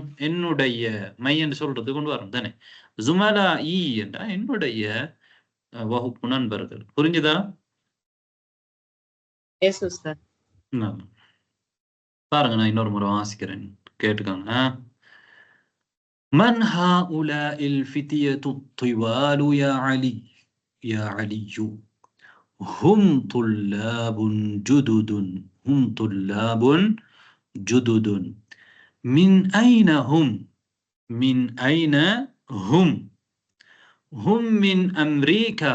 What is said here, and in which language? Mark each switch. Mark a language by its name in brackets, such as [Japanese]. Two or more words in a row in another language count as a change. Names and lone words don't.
[Tamil] என்னுடைய மை என்று சொல்றது கொண்டு வரோம் தானே. ஜுமலா ஈ என்றா என்னுடைய வகுப்பு நண்பர்கள். புரிஞ்சுதா? பாருங்க, நான் இன்னொரு முறை வாசிக்கிறேன், கேட்டுக்காங்க. [Arabic] من هؤلاء الفتية الطوال يا علي يا علي هم طلاب جدد هم طلاب جدد من أين هم؟ من أين هم؟ هم من أمريكا.